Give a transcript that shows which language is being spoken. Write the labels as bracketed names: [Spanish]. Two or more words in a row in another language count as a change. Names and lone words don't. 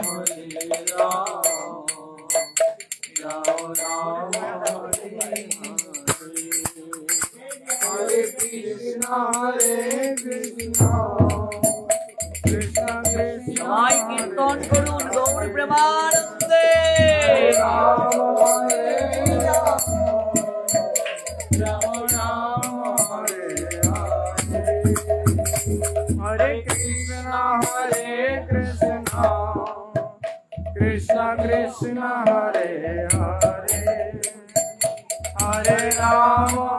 [Sanskrit] राम राम हरे हरे हरे कृष्ण कृष्ण कृष्ण [Bangla] সবাই কীর্তন করুন গৌর প্রেমানন্দে [Sanskrit] राम हरे राम राम हरे हरे हरे कृष्ण कृष्ण कृष्ण हरे हरे हरे राम